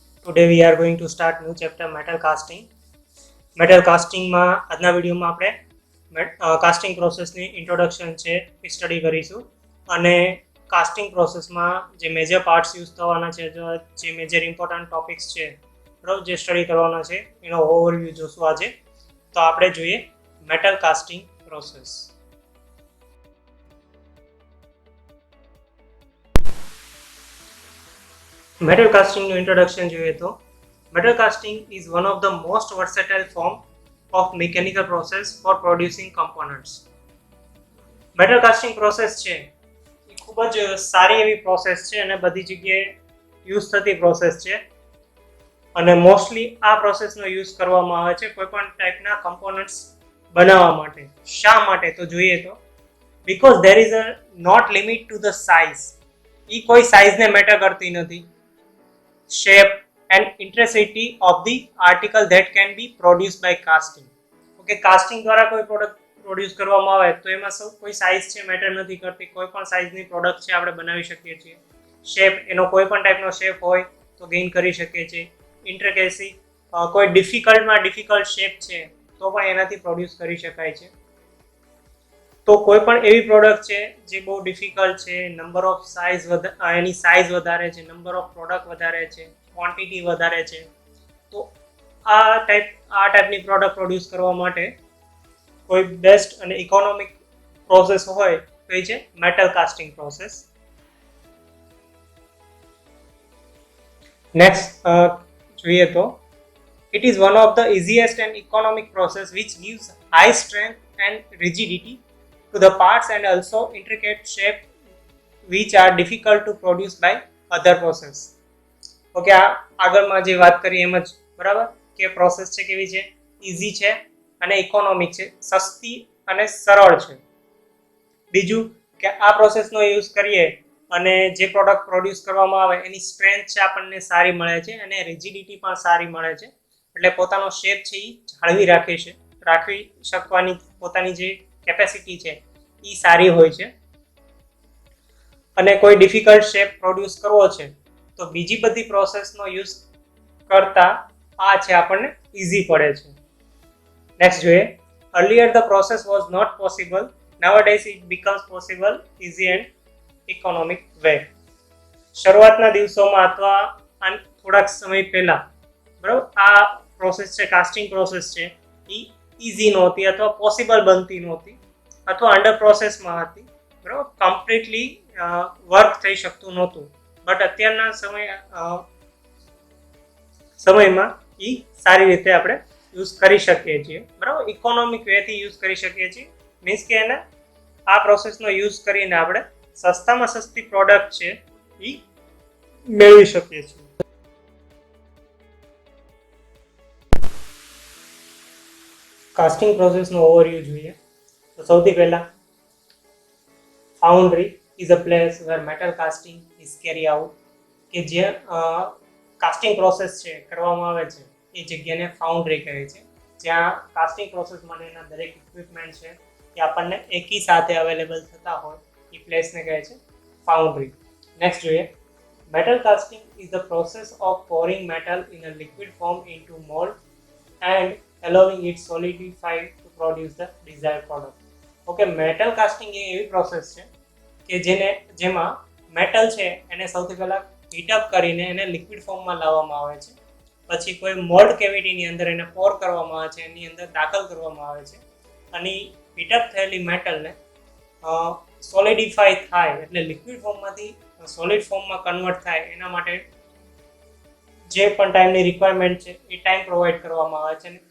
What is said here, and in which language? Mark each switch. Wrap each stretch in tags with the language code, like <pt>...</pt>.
<en>Today we are going to start new chapter metal casting.</en> <gu>Metal કાસ્ટિંગમાં આજના વિડીયોમાં આપણે casting પ્રોસેસની introduction છે એ study કરીશું અને કાસ્ટિંગ પ્રોસેસમાં જે મેજર પાર્ટ્સ યુઝ થવાના છે જે મેજર ઇમ્પોર્ટન્ટ ટોપિક્સ છે બરાબર જે સ્ટડી કરવાના છે એનો ઓવરવ્યૂ જોશું આજે. તો આપણે જોઈએ metal casting process. Metal કાસ્ટિંગનું introduction જોઈએ તો</gu> <en>metal casting is one of the most versatile form of mechanical process for producing components.</en> <gu>metal casting process છે એ ખૂબ જ સારી એવી પ્રોસેસ છે અને બધી જગ્યાએ યુઝ થતી પ્રોસેસ છે અને મોસ્ટલી આ પ્રોસેસનો યુઝ કરવામાં આવે છે કોઈ પણ ટાઈપના કમ્પોનન્ટ્સ બનાવવા માટે. શા માટે તો જોઈએ તો</gu> <en>Because there is a not limit to the size.</en> <gu>એ કોઈ સાઇઝને મેટર કરતી નથી.</gu> <en>shape and intensity of the article that can be produced by casting.</en> <gu>Okay, casting દ્વારા કોઈ પ્રોડક્ટ પ્રોડ્યુસ કરવામાં આવે તો એમાં કોઈ સાઇઝ છે મેટર નથી કરતી. કોઈ પણ સાઇઝની પ્રોડક્ટ છે આપણે બનાવી શકીએ છીએ. શેપ એનો કોઈ પણ ટાઈપનો શેપ હોય તો ગેઇન કરી શકીએ છીએ. ઇન્ટ્રિકેસી કોઈ ડિફિકલ્ટ શેપ છે તો પણ એનાથી પ્રોડ્યુસ કરી શકાય છે. તો કોઈ પણ એવી પ્રોડક્ટ છે જે બહુ ડિફિકલ્ટ છે, નંબર ઓફ એની સાઇઝ વધારે છે, નંબર ઓફ પ્રોડક્ટ વધારે છે, ક્વોન્ટિટી વધારે છે, તો આ ટાઈપની પ્રોડક્ટ પ્રોડ્યુસ કરવા માટે કોઈ બેસ્ટ અને ઇકોનોમિક પ્રોસેસ હોય તો એ છે મેટલ કાસ્ટિંગ પ્રોસેસ. નેક્સ્ટ જોઈએ તો</gu> <en>it is one of the easiest and economic process which gives high strength and rigidity to the parts and also intricate shape which are difficult to produce by other process.</en> <gu>Okay, આ આગળમાં જે વાત કરી એમ જ બરાબર કે process છે કેવી છે, ઇઝી છે અને ઇકોનોમિક છે, સસ્તી અને સરળ છે. બીજું કે આ પ્રોસેસનો યુઝ કરીએ અને જે પ્રોડક્ટ પ્રોડ્યુસ કરવામાં આવે એની સ્ટ્રેન્થ છે આપણને સારી મળે છે અને રિજિડિટી પણ સારી મળે છે. એટલે પોતાનો શેપ છે એ રાખી શકવાની પોતાની જે કેપેસિટી છે એ સારી હોય છે. અને કોઈ ડિફિકલ્ટ શેપ પ્રોડ્યુસ કરવો છે તો બીજી બધી પ્રોસેસનો યુઝ કરતા આ છે આપણને ઇઝી પડે છે. નેક્સ્ટ જોઈએ,</gu> <en>earlier the process was not possible, nowadays it becomes possible easy and economic way.</en> <gu>શરૂઆતના દિવસોમાં અથવા થોડાક સમય પહેલા બરાબર આ પ્રોસેસ છે કાસ્ટિંગ પ્રોસેસ છે એ ઇઝી નહોતી અથવા પોસિબલ બનતી નહોતી અથવા અંડર પ્રોસેસમાં હતી બરાબર, કમ્પ્લીટલી વર્ક થઈ શકતું નહોતું. બટ અત્યારના સમયમાં એ સારી રીતે આપણે યુઝ કરી શકીએ છીએ બરાબર, ઇકોનોમિક વેથી યુઝ કરી શકીએ છીએ. મીન્સ કે એને આ પ્રોસેસનો યુઝ કરીને આપણે સસ્તામાં સસ્તી પ્રોડક્ટ છે એ મેળવી શકીએ છીએ. કાસ્ટિંગ પ્રોસેસનો ઓવરવ્યૂ જોઈએ તો સૌથી પહેલા</gu> <en>Foundry is a place where metal casting is carry out.</en> <gu>કે જે કાસ્ટિંગ પ્રોસેસ છે કરવામાં આવે છે એ જગ્યાને ફાઉન્ડ્રી કહે છે, જ્યાં કાસ્ટિંગ પ્રોસેસ માટેના દરેક ઇક્વિપમેન્ટ છે એ આપણને એકી સાથે અવેલેબલ થતા હોય એ પ્લેસને કહે છે ફાઉન્ડ્રી. નેક્સ્ટ જોઈએ,</gu> <en>metal casting is the process of pouring metal in a liquid form into mold and allowing it solidify to produce the desired product.</en> <gu>Okay, metal casting એ એવી પ્રોસેસ છે કે જેમાં મેટલ છે એને સૌથી પહેલા હીટઅપ કરીને એને લિક્વિડ ફોર્મમાં લાવવામાં આવે છે. પછી કોઈ મોલ્ડ કેવિટીની અંદર એને પોર કરવામાં આવે છે, એની અંદર દાખલ કરવામાં આવે છે અને હીટઅપ થયેલી મેટલને સોલિડિફાય થાય એટલે લિક્વિડ ફોર્મમાંથી સોલિડ ફોર્મમાં કન્વર્ટ થાય એના માટે જે પણ ટાઈમની રિક્વાયરમેન્ટ છે એ ટાઈમ પ્રોવાઈડ કરવામાં આવે છે.</gu>